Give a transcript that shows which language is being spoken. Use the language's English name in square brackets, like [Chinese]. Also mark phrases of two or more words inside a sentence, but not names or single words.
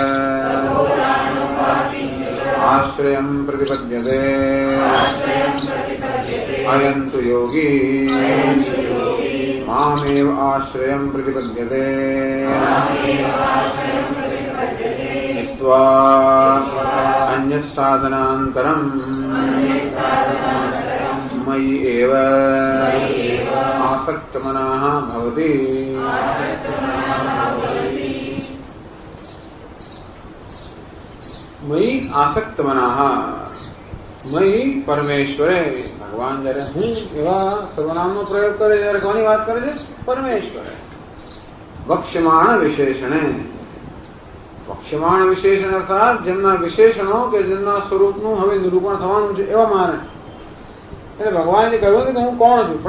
[Sanskrit] आश्रयं प्रतिपद्यते अयं तु योगी मामेव आश्रयं प्रतिपद्यते हित्वा अन्यत् साधनान्तरं मयि एव आसक्तमनः भवति। मयि आसक्तमनः मयि परमेश्वरे भगवान [Gujarati] जયારે હું એવા સર્વનામનો પ્રયોગ કરે ત્યારે કોની વાત કરે છે? પરમેશ્વર. [Sanskrit] વક્ષ્યમાણ વિશેષણે વક્ષ્યમાણ વિશેષણ [Gujarati] અર્થાત જેમના વિશેષણો કે જેમના સ્વરૂપનું હવે નિરૂપણ થવાનું છે એવા માને. એટલે ભગવાને કહ્યું કે હું કોણ છું?